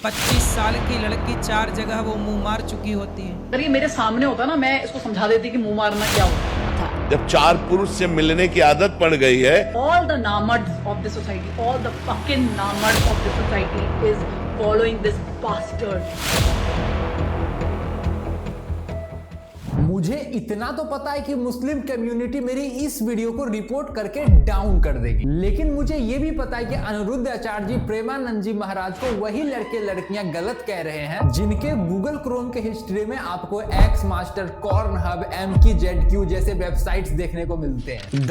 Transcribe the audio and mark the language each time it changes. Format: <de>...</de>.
<hi>25 साल की लड़की 4 जगह वो मुंह मार चुकी होती है। अगर ये मेरे सामने होता ना, मैं इसको समझा देती कि मुंह मारना क्या होता है। जब 4 पुरुष से मिलने की आदत पड़ गई है,</hi> <en>All the namards of the society, all the fucking namards of the society is following this bastard.</en> <hi>मुझे इतना तो पता है कि मुस्लिम कम्युनिटी मेरी इस वीडियो को रिपोर्ट करके डाउन कर देगी, लेकिन मुझे यह भी पता है कि अनिरुद्ध आचार्य जी प्रेमानंद जी महाराज को वही लड़के लड़कियां गलत कह रहे हैं जिनके गूगल क्रोम के हिस्ट्री में आपको x master, corn hub, MKZQ जैसे वेबसाइट्स देखने को मिलते हैं।</hi>